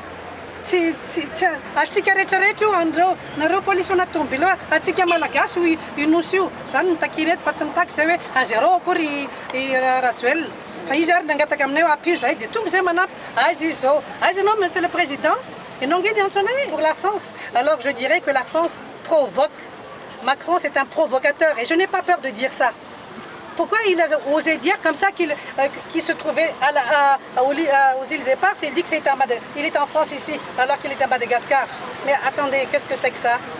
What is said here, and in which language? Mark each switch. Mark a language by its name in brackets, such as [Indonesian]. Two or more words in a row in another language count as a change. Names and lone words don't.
[Malagasy] Atsika rehetrarehetra io andreo nareo polisy anaty tomobile atsika malagasy inosy io. Zany nitakiny eto fa tsy mitaky zay hoe azareo akory Rajoel. Fa izy ary nangataka aminay hoe apio zay dia tonga zay manampy. Azy izy zao. Azy ianao [French] monsieur le président. [Malagasy] Ianao nge niantso anay [French] pour la France. Alors je dirais que la France provoque. Macron c'est un provocateur et je n'ai pas peur de dire ça. Pourquoi il a osé dire comme ça qu'il se trouvait aux îles Éparses et il dit que il est en France ici alors qu'il est à Madagascar. Mais attendez, qu'est-ce que c'est que ça?